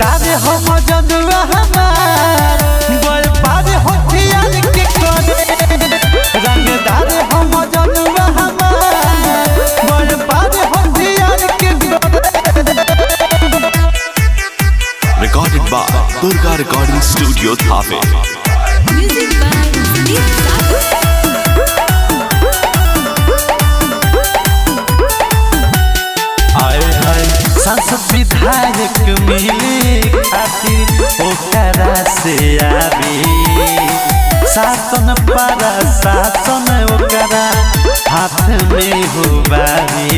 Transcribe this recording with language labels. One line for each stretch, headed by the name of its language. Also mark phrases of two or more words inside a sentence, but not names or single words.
Bhojpuri: हम जनुआ हमार व्यापार हथियार के करे रंगदार हम जनुआ हमार व्यापार हथियार के करे।
English: Recorded by Durga Recording Studio, Thave. Music by Deep Sagar.
Bhojpuri: सांसद विधायक मिले खातिर ओकरा से आवे शासन पर शासन ओकरा हाथ में हो बावे।